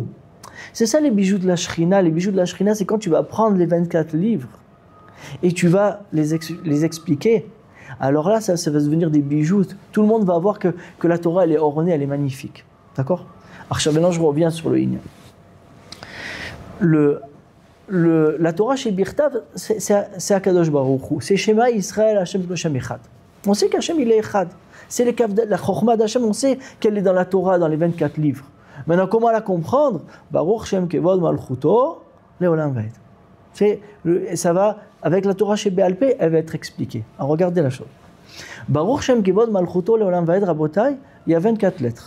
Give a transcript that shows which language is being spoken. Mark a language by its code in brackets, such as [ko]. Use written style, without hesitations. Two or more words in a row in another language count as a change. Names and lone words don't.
[fr] C'est ça les bijoux de la Shrina. Les bijoux de la Shrina, c'est quand tu vas prendre les 24 livres et tu vas les expliquer. Alors là, ça va devenir des bijoux. Tout le monde va voir que la Torah, elle est ornée, elle est magnifique. D'accord? Alors maintenant, je reviens sur le Inyan. La Torah chez Birtav, c'est [he] הקדוש ברוך הוא. C'est שמע ישראל, השם השם אחד. [fr] On sait qu'Hashem, il est Echad. C'est la Chokhma d'Hashem, on sait qu'elle est dans la Torah, dans les 24 livres. Maintenant, comment la comprendre? [he] ברוך שם כבוד מלכותו לעולם ועד. [fr] Ça va, avec la Torah chez Béal Pé, elle va être expliquée. Alors, regardez la chose. [he] ברוך שם כבוד מלכותו לעולם ועד, רבותי, [fr] il y a 24 lettres.